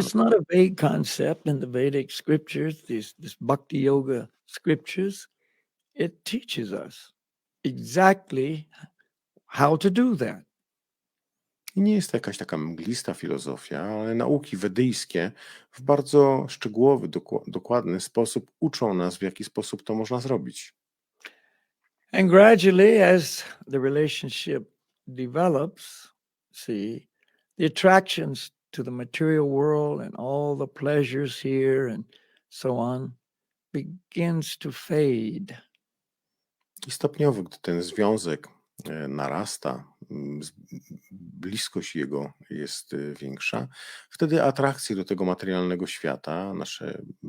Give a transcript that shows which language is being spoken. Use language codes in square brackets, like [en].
[en] it's not a vague concept in the Vedic scriptures, this bhakti yoga scriptures. It teaches us exactly how to do that. [pl] I nie jest to jakaś taka mglista filozofia, ale nauki wedyjskie w bardzo szczegółowy, dokładny sposób uczą nas, w jaki sposób to można zrobić. [en] And gradually, as the relationship develops, see, the attractions to the material world and all the pleasures here and so on begins to fade. [pl] I stopniowo, gdy ten związek narasta, bliskość jego jest większa, wtedy atrakcje do tego materialnego świata, nasze